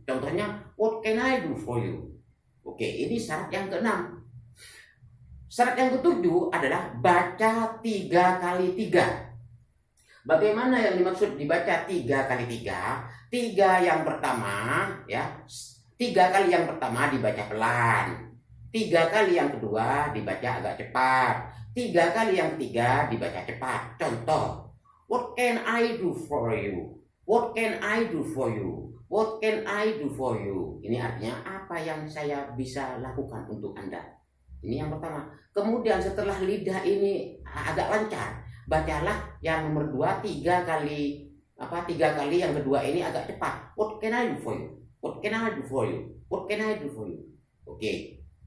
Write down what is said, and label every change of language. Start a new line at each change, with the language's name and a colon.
Indonesian: Contohnya,
English: what can I do for you?
Indonesian: Oke, ini syarat yang keenam. Syarat yang ketujuh adalah baca 3 kali 3. Bagaimana yang dimaksud dibaca 3 kali 3? 3 yang pertama, ya. 3 kali yang pertama dibaca pelan. 3 kali yang kedua dibaca agak cepat. 3 kali yang ketiga dibaca cepat. Contoh,
English: what can I do for you? What can I do for you? What can I do for you?
Indonesian: Ini artinya apa yang saya bisa lakukan untuk Anda. Ini yang pertama. Kemudian setelah lidah ini agak lancar, bacalah yang nomor 2 3 kali 3 kali yang kedua ini agak cepat.
English: What can I do for you? What can I do for you? What can I do for you? Oke.